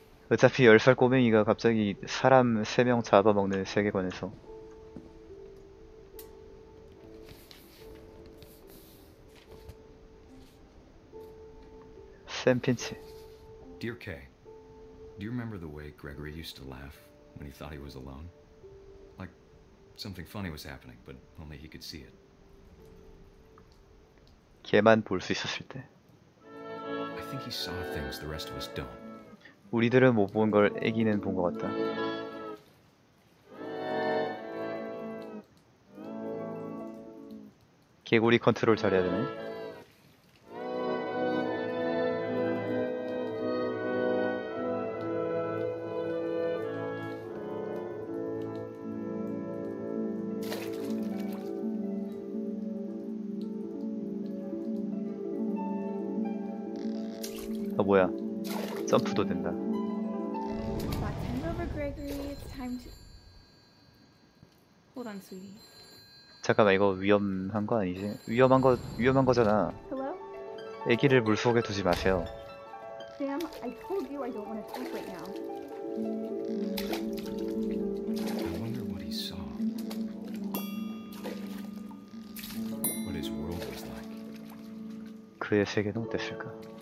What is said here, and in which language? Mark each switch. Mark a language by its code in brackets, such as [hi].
[ko] 어차피 10살 꼬맹이가 갑자기 사람 3명 잡아먹는 세계관에서 샘 핀치. [en] Dear Kay, do you remember the way Gregory used to laugh when he thought he was alone? Like something funny was happening, but only he could see it. [ko] 걔만 볼 수 있었을 때. [en] I think he saw things the rest of us don't. [ko] 우리들은 못 본 걸 애기는 본 것 같다. 개구리 컨트롤 잘해야 되네. 아 뭐야? 점프도 된다. [en] Back time over, Gregory. It's time to. Hold on, sweetie. [ko] 잠깐만 이거 위험한 거 아니지? 위험한 거잖아. [en] Hello? [ko] 애기를 물속에 두지 마세요. [en] Sam, I told you I don't want to sleep right now. I wonder what he saw. What his world was like. [ko] 그의 세계는 어땠을까?